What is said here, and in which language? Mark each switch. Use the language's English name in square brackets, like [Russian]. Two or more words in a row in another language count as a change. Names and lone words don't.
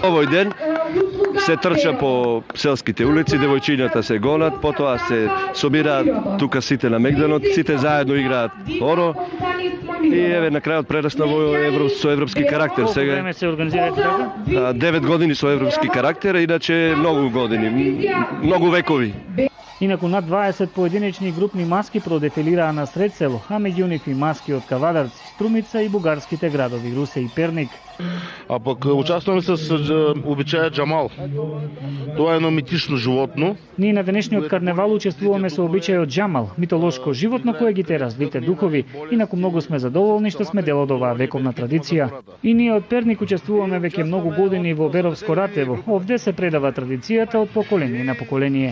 [Macedonian] Овој ден се трча по селските улици, девојчињата се гонат, потоа се собираат тука сите на Мегданот, сите заедно играат оро и еве на крајот прерасна со европски карактер. Колку Сега време се организирате така? 9 години со европски карактер, иначе многу години, многу векови. Инаку над 20 поединечни групни маски продефилираа на сред село, а меѓу нив и маски од Кавадарци, Струмица и бугарските градови Русе и Перник. [Bulgarian] А пък участваме с обичая Джамал. Това е едно митично животно. [Macedonian] Ние на денешниот карневал учествуваме со обичајот Джамал, митолошко животно кое ги тера злите духови. Инаку многу сме задоволни што сме дел од оваа вековна традиција. И ние од Перник учествуваме веќе многу години во Беровско Ратево. Овде се предава традицијата од поколение на поколение.